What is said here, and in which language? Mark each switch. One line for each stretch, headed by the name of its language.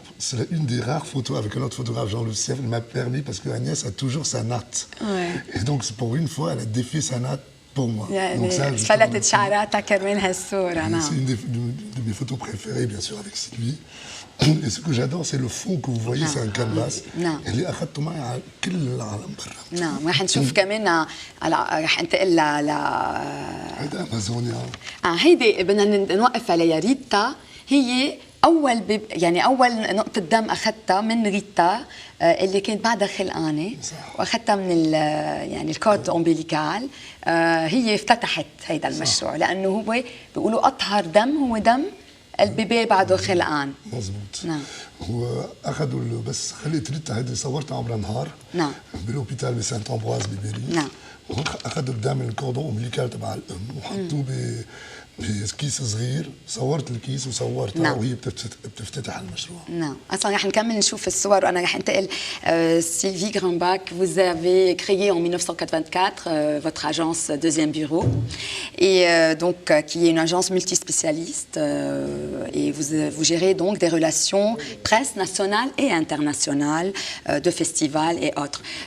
French: C'est une des rares photos avec un autre photographe, Jean Lucien, il m'a permis, parce que Agnès a toujours sa natte. Ouais. Et donc, pour une fois, elle a défait sa natte pour moi.
Arabic: يعني فلتت شعراتها كرمال هالصورة. نعم.
French: C'est une de mes photos préférées, bien sûr, avec Sylvie. Et ce que j'adore, c'est le fond que vous voyez, c'est un canvas.
Arabic: نعم. اللي أخذته معي على كل العالم برا. نعم، رح نشوف كمان رح انتقل هيدا أمازونيا. هيدي بدنا نوقف عليها. ريتا هي أول أول نقطة دم أخذتها من ريتا اللي كانت بعدها خلقانة، وأخذتها من يعني الكورد أمبليكال. هي افتتحت هيدا المشروع لأنه هو بيقولوا أطهر دم هو دم البيبي بعده خلقان. مزبوط. نعم. واخذوا بس خليت ريتا هيدي صورتها عبر نهار. نعم. بالهوبيتال بسانت امبواز بباريس. نعم. واخذوا الدم من الكوردون امبليكال تبع الام وحطوه بكيس صغير. صورت الكيس وصورتها. نعم. وهي بتفتتح المشروع. نعم، اصلا رح نكمل نشوف الصور وانا رح انتقل.
French: Sylvie Grambach, vous avez créé en 1984 votre agence Deuxième Bureau, et donc qui est une agence multispécialiste, et vous gérez donc des relations presse nationale et internationale, de festivals et autres.